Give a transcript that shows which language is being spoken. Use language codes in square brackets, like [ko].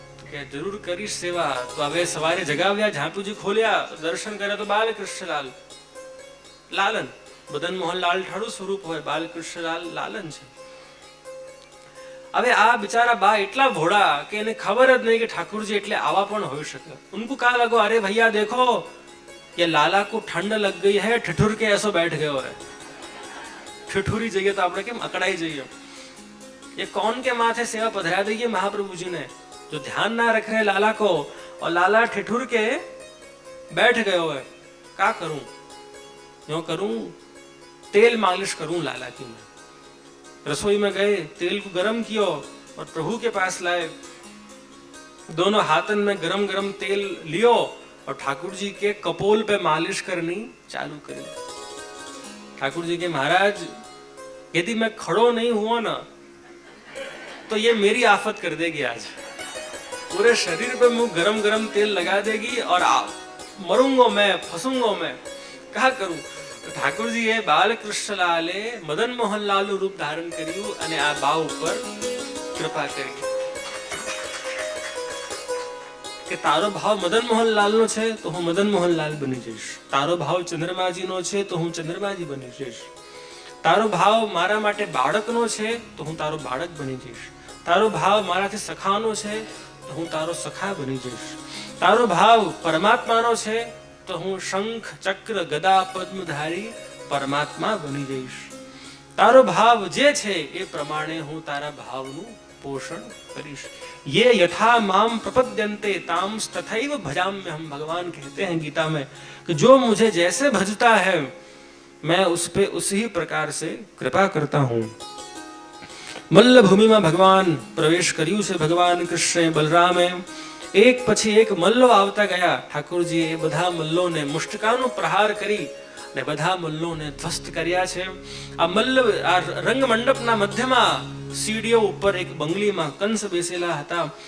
[gu] કે જરૂર કરીશ સેવા. તો હવે સવારે જગાવ્યા, ઝાંપુજી ખોલ્યા, દર્શન કર્યા તો બાલકૃષ્ણલાલ લાલન, મદન મોહન લાલ ઠાડુ સ્વરૂપ હોય, બાલકૃષ્ણલાલ લાલન છે. હવે આ બિચારા બા એટલા ભોળા કે એને ખબર જ નહીં કે ઠાकुर जी એટલે આવા પણ હોઈ શકે. [hi] उनको कहा लगो, अरे भैया देखो ये लाला को ठंड लग गई है, ठिठुर के ऐसो बैठ गयो है. ठिठुरी जइए तो [gu] આપણે કેમ અકડાઈ જઈએ. [hi] ये कौन के माथे सेवा पधरा दी है महाप्रभु जी ने, जो ध्यान ना रख रहे लाला को, और लाला ठिठुर के बैठ गयो है. क्या करूं, यूं करूं, तेल मालिश करूं लाला की. मैं रसोई में गए, तेल को गरम किया और प्रभु के पास लाए. दोनों हाथन में गरम गरम तेल लियो और ठाकुर जी के कपोल पे मालिश करनी चालू करी. ठाकुर जी के महाराज यदि मैं खड़ो नहीं हुआ ना तो ये मेरी आफत कर देगी. आज पूरे शरीर पे मुंह गरम गरम तेल लगा देगी और मरूंगा मैं, फंसूंगा मैं. क्या करूं. [gu] ઠાકુરજીએ બાલકૃષ્ણલાલે મદન મોહનલાલનું રૂપ ધારણ કર્યું અને આ બા ઉપર કૃપા કરી કે તારો ભાવ મદન મોહનલાલનો છે તો હું મદન મોહનલાલ બની જઈશ. તારો ભાવ ચંદ્રમાજીનો છે તો હું ચંદ્રમાજી બની જઈશ. તારો ભાવ મારા માટે બાળકનો છે તો હું તારો બાળક બની જઈશ. તારો ભાવ મારાથી સખાનો છે તો હું તારો સખા બની જઈશ. તારો ભાવ પરમાત્માનો છે તો હું શંખ ચક્ર ગદા પદ્મધારી પરમાત્મા બની જઈશ. તારો ભાવ જે છે એ પ્રમાણે હું તારા ભાવનું પોષણ કરીશ. [sa] ये यथा माम प्रपद्यन्ते ताम तथैव भजाम्यहम. [hi] भगवान कहते हैं गीता में कि जो मुझे जैसे भजता है मैं उस पे उसी प्रकार से कृपा करता हूं. मल्ल भूमि में भगवान प्रवेश [gu] કર્યું છે. ભગવાન કૃષ્ણ બલરામે એક પછી એક મલ્લો આવતા ગયા. ઠાકોરજીએ એ બધા મલ્લોને મુષ્ટકાનો પ્રહાર કરી અને બધા મલ્લોને ધ્વસ્ત કર્યા છે. આ મલ્લ આ રંગમંડપના મધ્યમાં સીડીઓ ઉપર એક બંગલીમાં કંસ બેસેલા હતા.